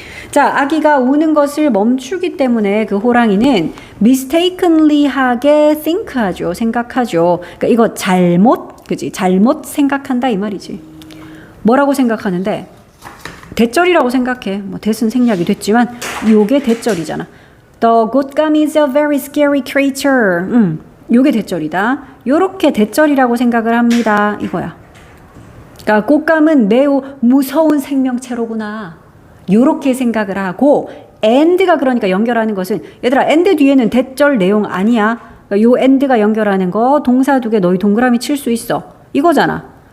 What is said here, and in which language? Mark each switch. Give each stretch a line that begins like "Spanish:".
Korean: 자, 아기가 우는 것을 멈추기 때문에 그 호랑이는 mistakenly 하게 think하죠. 생각하죠. 그러니까 이거 그지? 잘못 생각한다 이 말이지. 뭐라고 생각하는데? 대절이라고 생각해. 뭐 대순 생략이 됐지만 요게 대절이잖아.
English: The 곶감 is a very scary creature.
Korean: 요게 대절이다. 요렇게 대절이라고 생각을 합니다. 이거야. 그러니까 곶감은 매우 무서운 생명체로구나. 요렇게 생각을 하고 and가 그러니까 연결하는 것은 얘들아 and 뒤에는 대절 내용 아니야. 그러니까 요 and가 연결하는 거 동사 두 개 너희 동그라미 칠 수 있어. 이거잖아.